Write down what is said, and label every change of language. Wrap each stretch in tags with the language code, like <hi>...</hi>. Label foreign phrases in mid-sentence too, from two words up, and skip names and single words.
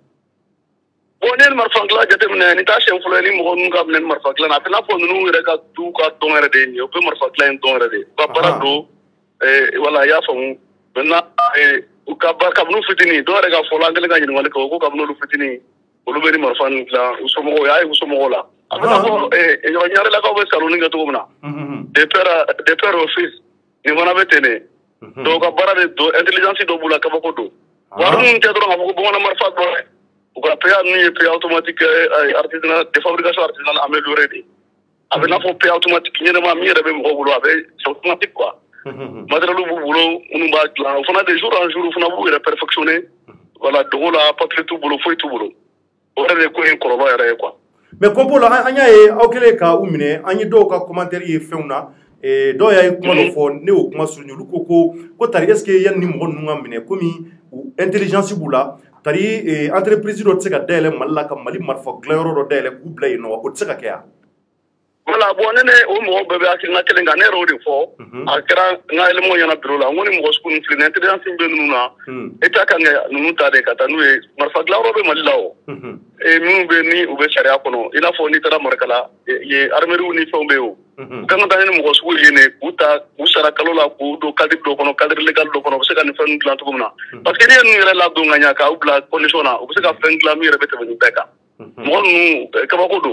<bm>bon ni ye marifa dilan jateminɛ nin t'a siɲɛ fɔlɔ ye ni mɔgɔ ninnu ka minɛ ni marifa dilan na a bɛ n'a fɔ ninnu yɛrɛ ka du ka dɔn yɛrɛ de ye nin ye u bɛ marifa dilan in dɔn yɛrɛ de u ka baara don wala i y'a faamu maintenant u ka baara kabini fitinin dɔw yɛrɛ ka fɔlɔ an kɛlen ka ɲininkali kɛ o ko kabini olu fitinin olu bɛ ni marifa ninnu dilan u somɔgɔw y'a ye u somɔgɔw la a bɛ n'a fɔ yɔrɔ ɲarelakaw bɛ salonni kɛ cogo min na</bm> <fr>des pères au fils</fr> <bm>nin fana bɛ ten de donc u ka baara de don intelligence dɔ b'u la kabako don wari minnu tɛ dɔrɔn k'a fɔ ko bamanan marifa dɔrɔn u ka PA ninnu ye</bm> <fr>PA automatique artisanal de fabrication artisanale améliorée de</fr> <bm>a bɛ n'a fɔ</bm> <fr>PA automatique</fr> <bm>ɲɛnama min yɛrɛ bɛ mɔgɔw bolo a bɛ</bm> <fr>c'est automatique quoi</fr> <bm>matériel b'u bolo minnu b'a dilan o fana</bm> <fr>de jour en jour</fr> <bm>u fana b'u yɛrɛ perfectionner voilà dogo la papier t'u bolo foyi t'u bolo o yɛrɛ de ko in kɔlɔlɔ yɛrɛ ye quoi mais Kompo la an y'a ye aw kɛlen ka u minɛ an ye dɔw ka commentaire ye fɛnw na dɔw y'a ye kuma dɔ fɔ ne y'o kuma surunya olu ko tari</bm> <fr>est ce que</fr> <bm>yanni ni mɔgɔ ninnu ka minɛ komi intelligence b'u la tari entreprise dɔ tɛ se ka dayɛlɛ Mali la ka Mali marifa dilanyɔrɔ dɔ dayɛlɛ k'u bila yen nɔ o tɛ se ka kɛ yan voilà bon ne o mɔgɔw bɛɛ bɛ hakilina kelen kan ne yɛrɛ o de fɔ a kɛra n ka élément ɲɛna bureau la n ko ni mɔgɔ sugu ninnu filɛ nin intelligence bɛ ninnu na État kan ka ninnu ta de ka taa n'u ye marifa dilanyɔrɔ bɛ Mali la o minnu bɛ ni u bɛ sariya kɔnɔ i n'a fɔ n'i taara Marikala ye armeriw ni fɛnw bɛ yen o u kan ka taa ni mɔgɔ sugu ye ne k'u ta k'u sara kalo la k'u don cadre dɔ kɔnɔ</bm> <fr>cadre légal</fr> <bm>dɔ kɔnɔ u bɛ se ka nin fɛn ninnu dilan cogo min na parce que n'i ye ninnu yɛrɛ ladon ka ɲɛ k'aw bila condition na u bɛ se ka fɛn dilan min yɛrɛ bɛ tɛmɛ nin bɛɛ kan mɔgɔ ninnu kabako don</bm>